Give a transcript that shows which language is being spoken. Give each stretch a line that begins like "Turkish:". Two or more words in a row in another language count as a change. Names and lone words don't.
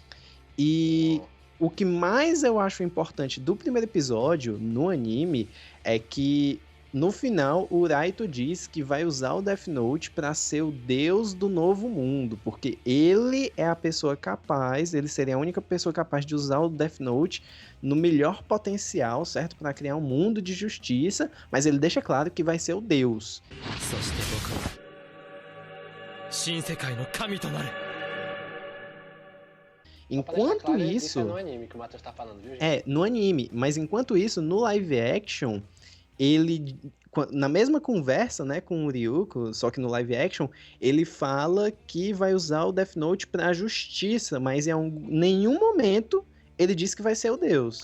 Portuguese: E o que mais eu acho importante do primeiro episódio no anime é que no final o Raito diz que vai usar o Death Note para ser o deus do novo mundo, porque ele é a pessoa capaz, ele seria a única pessoa capaz de usar o Death Note no melhor potencial, certo? Para criar um mundo de justiça, mas ele deixa claro que vai ser o deus.
Japanese: そして僕は新世界の神となる。
Portuguese: Só pra deixar Enquanto claro, isso isso, é no anime que o Matheus tá falando, viu, gente? no anime, mas enquanto isso, no
English: live action,
Portuguese: ele, na mesma conversa, né, com o Ryuko, só que no
English: live action,
Portuguese: ele fala que vai usar o Death Note pra justiça, mas em nenhum momento ele diz que vai ser o deus.